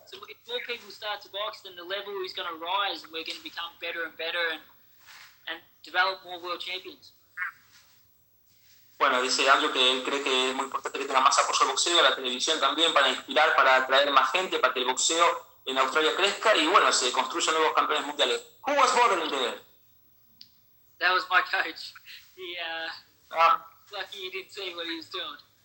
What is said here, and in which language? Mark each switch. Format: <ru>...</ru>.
<en>So if more people start to box, then the level is going to rise, and we're going to become better and better, and develop more world champions.</en> <es>Bueno, dice Andrew que él cree que es muy importante que tenga más apoyo al boxeo, a la televisión también, para inspirar, para atraer más gente, para que el boxeo en Australia crezca y, bueno, se construyan nuevos campeones mundiales.</es> <en>Who was modeling there? That was my coach. He, lucky you didn't see what he was doing.</en>